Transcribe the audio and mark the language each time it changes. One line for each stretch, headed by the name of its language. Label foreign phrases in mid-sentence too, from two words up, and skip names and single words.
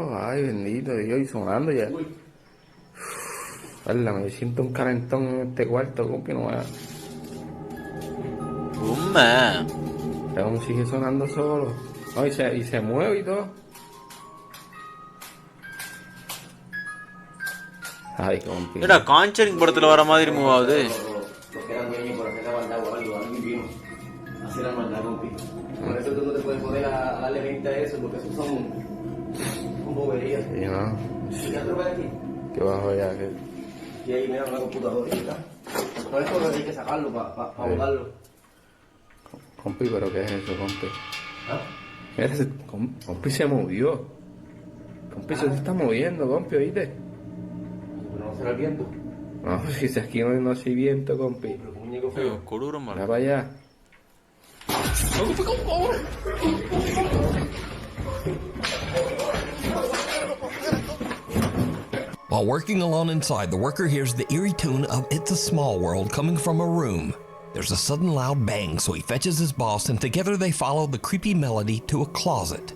Spanish: Ay, bendito Dios, y sonando ya. Válame, yo siento un calentón en este cuarto, compi, no vaya. Aún sigue sonando solo. No, y se mueve y todo. Ay, compi. Mira,
Tamil: காஞ்சரிங் படத்துல வர மாதிரி மூவ் ஆகுது.
Spanish: Los que eran dueños por hacer la maldad o algo, alguien vino a hacer la maldad, compi. Por eso tú no te puedes poner a darle 20 a eso, porque eso son boberías. Sí, ¿no? ¿Ya te lo ves aquí? Que bajo ya, que... Y ahí mira una computadora y tal. Por eso hay que sacarlo para botarlo. Compi, ¿pero qué es eso, compi? ¿Ah? Mira, compi se movió. Compi se está moviendo, compi, ¿oíste? ¿Pero no será el viento? No, si aquí no hay viento, compi. Mira para allá.
English: While working alone inside, the worker hears the eerie tune of It's a Small World coming from a room. There's a sudden loud bang, so he fetches his boss, and together they follow the creepy melody to a closet.